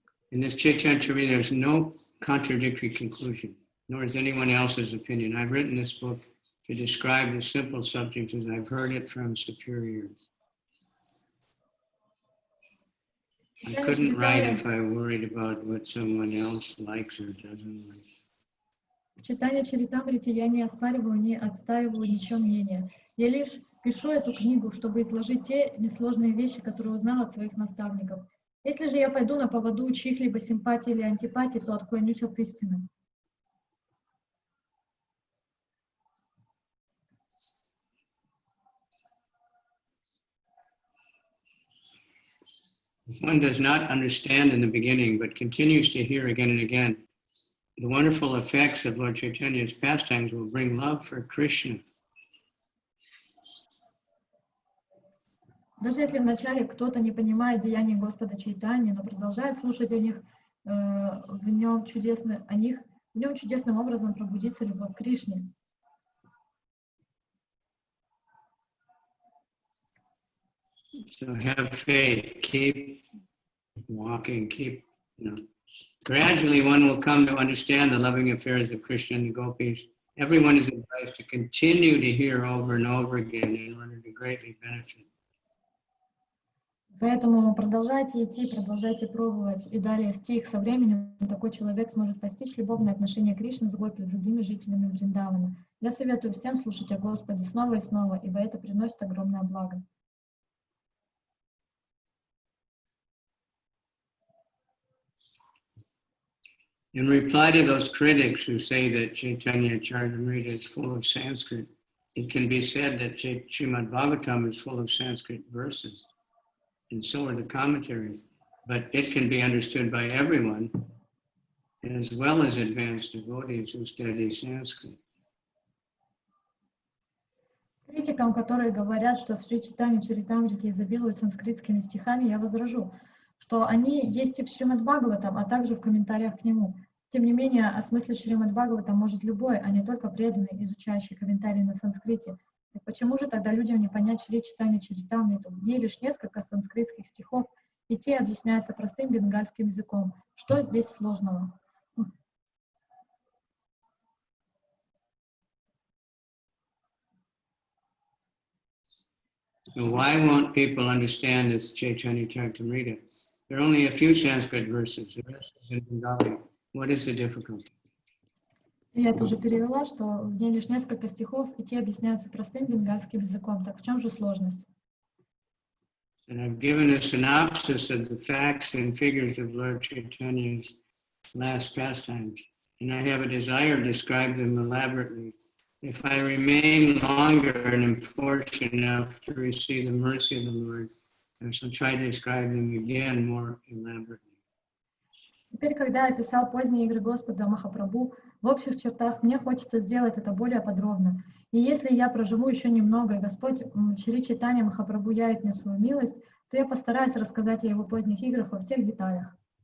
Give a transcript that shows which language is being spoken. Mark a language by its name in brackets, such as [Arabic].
[English] In this Caitanya-Caritamrita, there's no contradictory conclusion, nor is anyone else's opinion. I've written this book to describe the simple subject as I've heard it from superiors. I couldn't write if I worried about what someone else likes or doesn't like. [Russian] В Чайтанья-Чаритамрите я не оспариваю, не отстаиваю ничего мнения. Я лишь пишу эту книгу, чтобы изложить те несложные вещи, которые узнал от своих наставников. Если же я пойду на поводу у чьих-либо симпатий или антипатий, то отклонюсь от истины. [English] If one does not understand in the beginning, but continues to hear again and again, the wonderful effects of Lord Chaitanya's pastimes will bring love for Krishna. [Russian] Даже если вначале кто-то не понимает деяний Господа Чайтаньи, но продолжает слушать о них, в нем чудесным образом пробудится любовь к Кришне. [English] So have faith, keep walking, keep, gradually one will come to understand the loving affairs of Krishna and the gopis. Everyone is advised to continue to hear over and over again in order to greatly benefit. [Russian] Поэтому продолжайте идти, продолжайте пробовать. И далее стих. Со временем такой человек сможет постичь любовное отношение Кришны с гопи и другими жителями Вриндавана. Я советую всем слушать о Господе снова и снова, ибо это приносит огромное благо. [English] In reply to those critics who say that Caitanya-Caritamrita is full of Sanskrit, it can be said that Srimad Bhagavatam is full of Sanskrit verses, and so are the commentaries, but it can be understood by everyone, as well as advanced devotees who study Sanskrit. [Russian] Критикам, которые говорят, что в Чайтанья-Чаритамрите изобилуют санскритскими стихами, я возражу, что они есть и в Шримад Бхагаватам, а также в комментариях к нему. Тем не менее, осмыслить Шримад Бхагаватам может любой, а не только преданный, изучающий комментарии на санскрите. Так почему же тогда людям не понять Шри Чайтанья-Чаритамриту? В ней лишь несколько санскритских стихов, и те объясняются простым бенгальским языком. Что здесь сложного? [English] So why won't people understand this Caitanya-Caritamrita? There are only a few Sanskrit verses, the rest is in Bengali. What is the difficulty? [Russian] Я это уже перевела, что в ней лишь несколько стихов, и те объясняются простым бенгальским языком. Так в чем же сложность? [English] And I've given a synopsis of the facts and figures of Lord Chaitanya's last pastimes, and I have a desire to describe them elaborately. If I remain longer and am fortunate enough to receive the mercy of the Lord, I shall try to describe them again more elaborately. [Russian] Теперь, когда я писал поздние игры Господа Махапрабху, в общих чертах мне хочется сделать это более подробно. И если я проживу еще немного, и Господь Шри Чайтанья Махапрабху явит мне свою милость, то я постараюсь рассказать о его поздних играх во всех деталях.